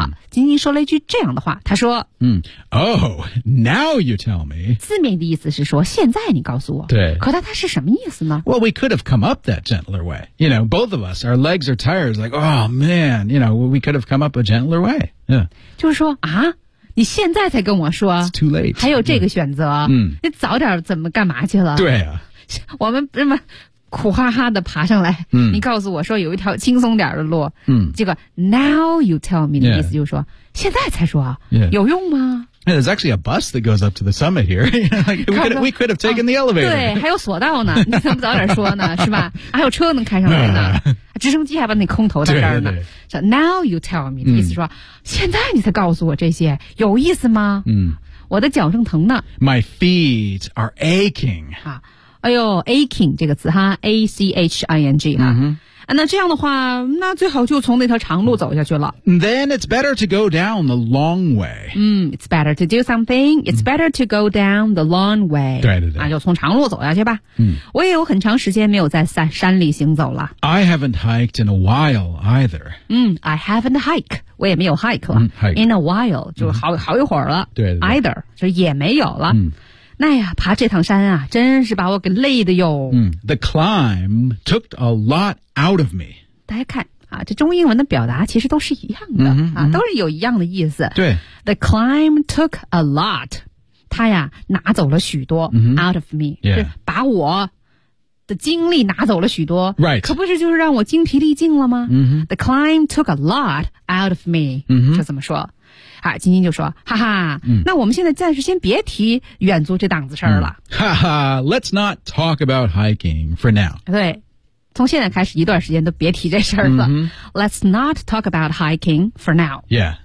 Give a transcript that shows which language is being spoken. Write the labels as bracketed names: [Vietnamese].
[Chinese] 好，金金说了一句这样的话，他说、 [English] mm. Oh, now you tell me. [Chinese] 字面的意思是说现在你告诉我。对。可它是什么意思呢 [English] Well, we could have come up that gentler way. You know, both of us, our legs are tired. It's like, oh man, you know, we could have come up a gentler way. Yeah. [Chinese] 就是说啊你现在才跟我说 [English] It's too late [Chinese] 还有这个选择、 [English] yeah. [Chinese] 你早点怎么干嘛去了对啊我们这么苦哈哈的爬上来、嗯、你告诉我说有一条轻松点的路、嗯、这个 now you tell me 的意思就是说、 [English] yeah. [Chinese] 现在才说、 [English] yeah. [Chinese] 有用吗 [English] yeah, There's actually a bus that goes up to the summit here we could have taken、啊、the elevator [Chinese] 对还有索道呢你怎么早点说呢是吧还有车能开上来呢直升机还把你空投在这儿呢对对对 so, [English] Now you tell me、 [Chinese] 嗯、意思说现在你才告诉我这些有意思吗、嗯、我的脚正疼呢 [English] My feet are aching、 [Chinese] 啊、哎呦 aching 这个词哈 A-C-H-I-N-G、嗯啊、那这样的话那最好就从那条长路走下去了 [English] Then it's better to go down the long way、嗯、It's better to do something It's better to go down the long way [Chinese] 对对对、啊、就从长路走下去吧、嗯、我也有很长时间没有在山里行走了 [English] I haven't hiked in a while either、 [Chinese] 嗯、 [English] I haven't hiked [Chinese] 我也没有 hike 了、 [English] 嗯、hike. In a while [Chinese] 就 好,、嗯、好一会儿了对对对 Either 就也没有了、嗯那呀爬这趟山啊真是把我给累的哟、 [English] 嗯、The climb took a lot out of me [Chinese] 大家看啊，这中英文的表达其实都是一样的、嗯啊、都是有一样的意思对 [English] The climb took a lot [Chinese] 他呀拿走了许多、嗯、 [English] out of me、 yeah. [Chinese] 是把我的精力拿走了许多、 [English] right. [Chinese] 可不是就是让我精疲力尽了吗、嗯、 [English] The climb took a lot out of me、 [Chinese] 嗯、就这么说啊，金金就说：“哈哈、嗯，那我们现在暂时先别提远足这档子事儿了。嗯” [English] 哈哈 ，Let's not talk about hiking for now。 [Chinese] 对，从现在开始一段时间都别提这事儿了。嗯、 [English] Let's not talk about hiking for now。 Yeah，